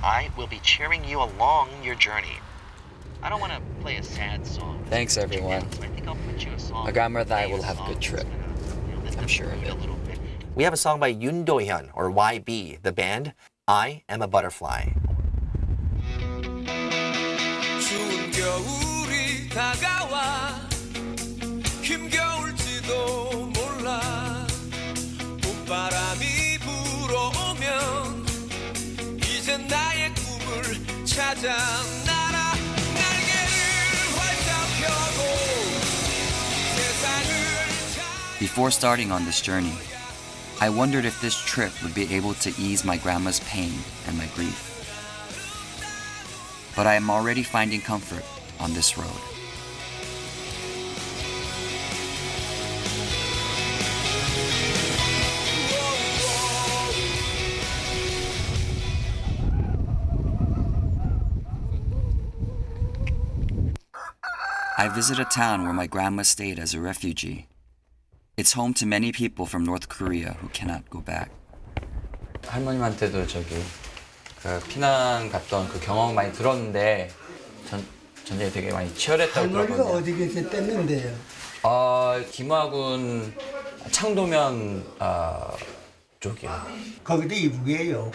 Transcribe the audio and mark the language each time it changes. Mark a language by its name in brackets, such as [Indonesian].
[English] I will be cheering you along your journey. I don't want to play a sad song. Thanks, everyone. I think I'll put you a song. My grandmother and I will have a good trip. I'm sure of it. We have a song by Yoon Do-hyun, or YB, the band, I Am a Butterfly. [Korean] 추운 겨울이 다가와 힘겨울지도 몰라 봄바람이 불어오면 이젠 나의 찾아 날아 날개를 활짝 펴고 세상을 [English] Before starting on this journey, I wondered if this trip would be able to ease my grandma's pain and my grief. But I am already finding comfort on this road. I visit a town where my grandma stayed as a refugee. It's home to many people from North Korea who cannot go back. [Korean] 할머님한테도 저기 그 피난 갔던 그 경험 많이 들었는데 전쟁이 되게 많이 치열했다고 할머니가 들었거든요. 어디 계셨댔는데요? 김학군 창도면 쪽이요. 거기도 이북이에요.